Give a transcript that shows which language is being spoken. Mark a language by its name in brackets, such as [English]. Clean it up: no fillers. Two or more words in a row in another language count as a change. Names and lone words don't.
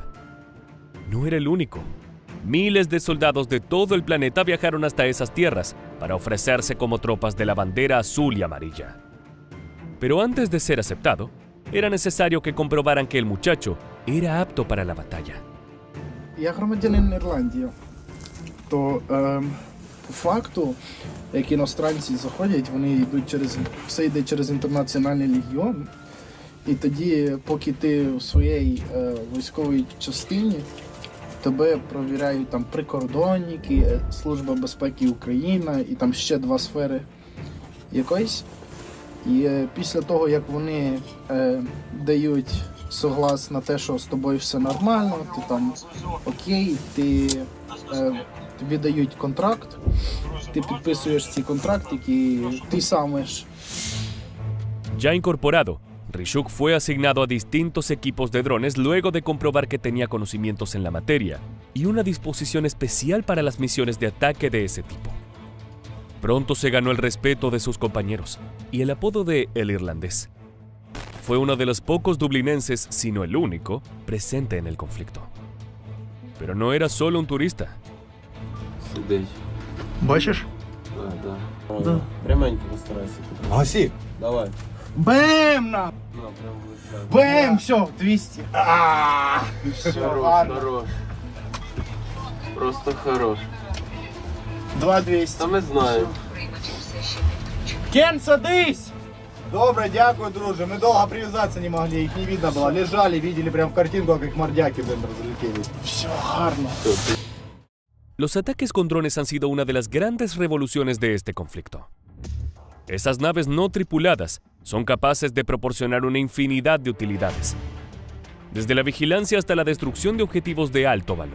[Spanish] No era el único. Miles de soldados de todo el planeta viajaron hasta esas tierras para ofrecerse como tropas de la bandera azul y amarilla. Pero antes de ser aceptado, era necesario que comprobaran que el muchacho era apto para la batalla. [Ukrainian] Я громадянин Ірландії. То по факту, як іностранці заходять, вони йдуть все йде через інтернаціональний легіон. І тоді, поки ти у своїй військовій частині, тебе провіряють там прикордонники, Служба безпеки України і там ще 2 сфери якоїсь. І після того, як вони дають соглас на те, що з тобою все нормально, ти там окей, тобі дають контракт, ти підписуєш цей контракт, який ти сам. [Spanish] Ya incorporado, Rishuk fue asignado a distintos equipos de drones luego de comprobar que tenía conocimientos en la materia y una disposición especial para las misiones de ataque de ese tipo. Pronto se ganó el respeto de sus compañeros y el apodo de El Irlandés. Fue uno de los pocos dublinenses, si no el único, presente en el conflicto. Pero no era solo un turista. [Ukrainian] Сидить. Бачиш? Да. Пряменько постарайся. Гаси. Давай. Бем! На, прям в лице. Бем! Все, 200. Хорош, хорош. Просто хорош. 2200. Та ми знаємо. Кен, садись! Добре, дякую, друже. [Russian] Мы долго привязаться не могли, их не видно было. Лежали, видели прям картинку, как мордяки, блин, разлетелись. [Ukrainian] Все гарно. [Spanish] Los ataques con drones han sido una de las grandes revoluciones de este conflicto. Esas naves no tripuladas son capaces de proporcionar una infinidad de utilidades, desde la vigilancia hasta la destrucción de objetivos de alto valor.